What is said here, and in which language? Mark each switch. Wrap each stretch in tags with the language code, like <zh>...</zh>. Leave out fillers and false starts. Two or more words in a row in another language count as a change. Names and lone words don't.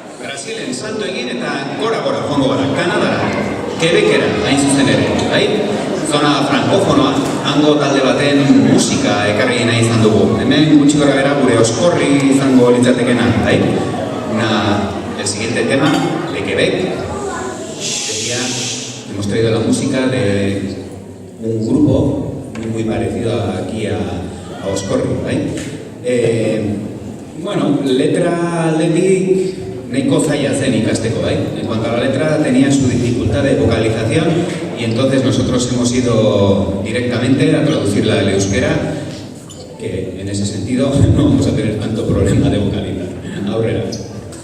<eu>Brasilen salto egin eta gora joango gara, Kanadara, Quebecera, hain zuzen ere, bai? Zona frankofonoa, hango talde baten musika ekarri nahi izan dugu. Hemen gutxi gora bera gure Oskorri izango litzatekena, bai?</eu> <es>El siguiente tema, de Quebec, decía, hemos traído la música de un grupo muy parecido aquí a Oskorri, ¿vale?</es> <eu>Bueno, letra aldetik nahiko zaila zen ikasteko,</eu> <es>¿vale? En cuanto a la letra, tenía su dificultad de vocalización y entonces nosotros hemos ido directamente a traducirla al euskera, que en ese sentido no vamos a tener tanto problema de vocalizar.</es> <eu>Aurrera.</eu>